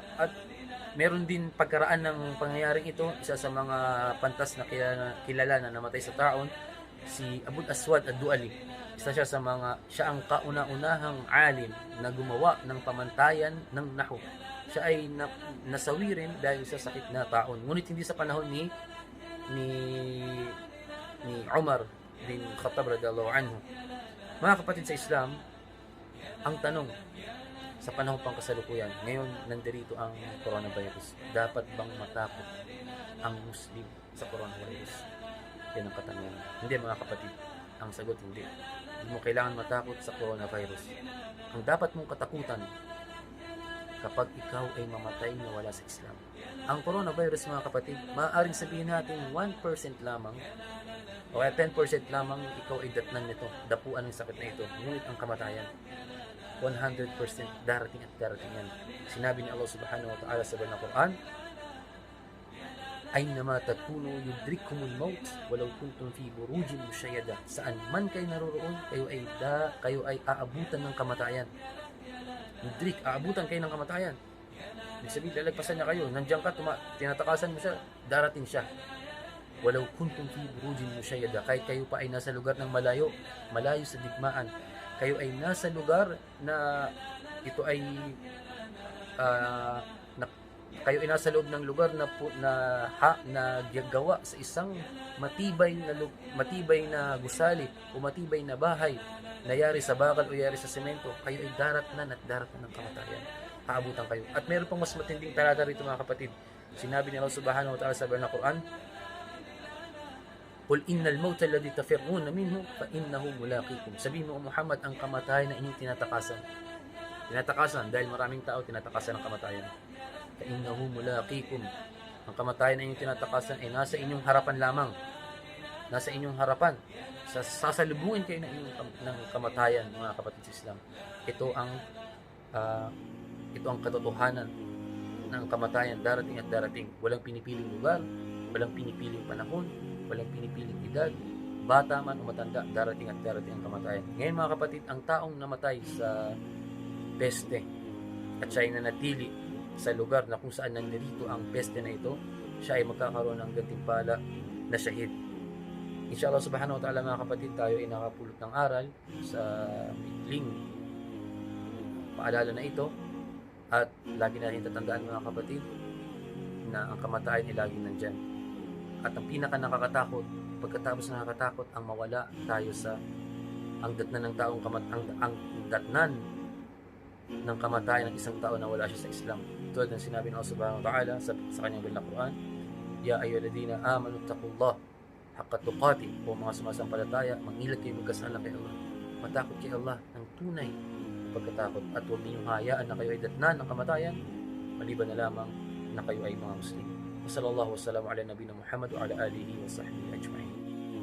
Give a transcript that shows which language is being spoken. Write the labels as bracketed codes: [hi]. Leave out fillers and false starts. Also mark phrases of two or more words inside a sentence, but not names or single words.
[tl] At meron din pagkaraan ng pangyayaring ito, isa sa mga pantas na kilala na namatay sa taon, si Abul Aswad ad-Du'ali. Siya ang kauna-unahang alim na gumawa ng pamantayan ng nahwu. Siya ay nasawi rin dahil sa sakit na taon. Ngunit hindi sa panahon ni Umar bin Khattab [ar] رضي الله عنه. [tl] Mga kapatid sa Islam, ang tanong sa panahon pang kasalukuyan, ngayon nandirito ang coronavirus. Dapat bang matakot ang Muslim sa coronavirus? Yan ang katanungan. Hindi, mga kapatid, ang sagot hindi. Hindi mo kailangan matakot sa coronavirus. Ang dapat mong katakutan kapag ikaw ay mamatay na wala sa Islam. Ang coronavirus, mga kapatid, maaaring sabihin natin 1% lamang o 10% lamang ikaw ay datnan nito, dapuan ng sakit na ito. Ngunit ang kamatayan, 100% darating at darating yan. Sinabi ni Allah [ar] سبحانه وتعالى [tl] sa banal na Quran, [ar] "أينما تكونوا يدرككم الموت ولو كنتم في بروج مشيدة." [tl] Saan man kayo naroroon, kayo ay aabutan ng kamatayan. Yudrik, aabutan kayo ng kamatayan. Ibig sabihin, lalagpasan niya kayo. Nandiyan ka, tinatakasan mo siya, darating siya. [ar] ولو كنتم في بروج مشيدة. [tl] Kahit kayo pa ay nasa lugar ng malayo sa digmaan. Kayo ay nasa lugar na ito ay kayo ay nasa loob ng lugar na gagawa sa isang matibay na gusali o matibay na bahay na yari sa bakal o yari sa semento, kayo ay daratnan ng kamatayan. Haabutan kayo. At meron pang mas matinding talata rito, mga kapatid. Sinabi ni Allah [ar] سبحانه وتعالى [tl] sa banal na Quran, [ar] "قل إن الموت الذي تفرون منه فإنه ملاقيكم." [tl] Sabihin mo, Muhammad, ang kamatayan na inyong tinatakasan dahil maraming tao tinatakasan ng kamatayan. [ar] فإنه ملاقيكم. [tl] Ang kamatayan na inyong tinatakasan ay nasa inyong harapan lamang. Nasa inyong harapan. Sasalubungin kayo ng kamatayan, mga kapatid sa Islam. Ito ang katotohanan na ang kamatayan darating at darating. Walang pinipiling lugar, walang pinipiling panahon, walang pinipiling edad, bata man o matanda, darating at darating ang kamatayan. Ngayon mga kapatid, ang taong namatay sa peste at siya ay nanatili sa lugar na kung saan nandirito ang peste na ito, siya ay magkakaroon ng gantimpala na syahid. [ar] إن شاء الله سبحانه وتعالى [tl] mga kapatid, tayo ay nakapulot ng aral sa mikling paalala na ito, at lagi natin tatandaan mga kapatid na ang kamatayan ay laging nandyan. At ang pinaka nakakatakot, pagkatapos nakakatakot, ang mawala tayo sa ang datnan ng taong ang datnan ng kamatayan ng isang tao na wala siya sa Islam. Tulad ng sinabi ng Allah [ar] سبحانه وتعالى [tl] sa kanyang banal na Quran, [ar] يا أيها الذين آمنوا اتقوا الله حق تقاته, [tl] o mga sumasampalataya, mangilag kayo magkasala kay Allah. Matakot kay Allah ng tunay pagkatakot, at huwag ninyong hayaan na kayo ay datnan ng kamatayan maliban na lamang na kayo ay mga Muslim. [ar] وصلى الله وسلم على نبينا محمد وعلى آله وصحبه أجمعين.